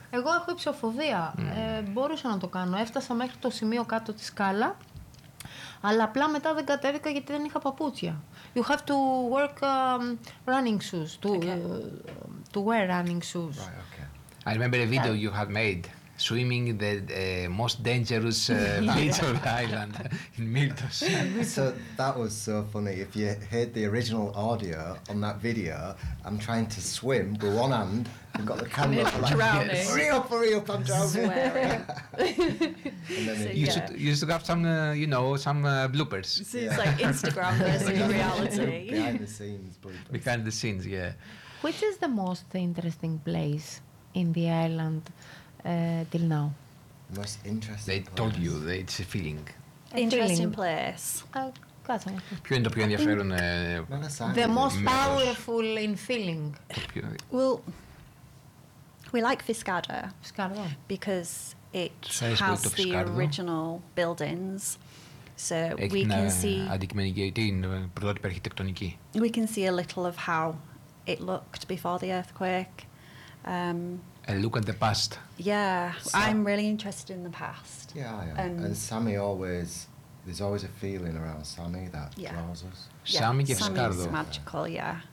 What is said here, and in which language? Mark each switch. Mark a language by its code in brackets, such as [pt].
[el] Εγώ έχω υψοφοβία. Μπορούσα να το κάνω. Έφτασα μέχρι το σημείο κάτω τη σκάλα. Αλλά απλά μετά δεν κατέβηκα γιατί δεν είχα παπούτσια. [en] You have to work running shoes, to wear running shoes. Right, okay. I remember a video you had made, swimming the most dangerous beach of the island in Miltos. So that was so funny. If you heard the original audio on that video, I'm trying to swim with one hand. I've got the camera for like, drowning. Yes. Hurry up, I'm drowning. Swearing. And then you should have some, bloopers. So it's like Instagram versus reality. Behind the scenes bloopers. Behind the scenes, yeah. Which is the most interesting place in the island till now? Most interesting they place. They told you that it's a feeling. Interesting place. [el] Ποιο είναι το πιο ενδιαφέρον? [en] The most powerful in feeling. Well, we like Fiskardo. Fiskardo. Because it has the original buildings. So we can see. [el] Αντικειμενική, την πρωτότυπη αρχιτεκτονική. [en] We can see a little of how it looked before the earthquake. A look at the past. Yeah, I'm really interested in the past. Yeah, I am. And Sami always. There's always a feeling around Sami that draws us. Sami Kefskardo. Sami is magical, yeah.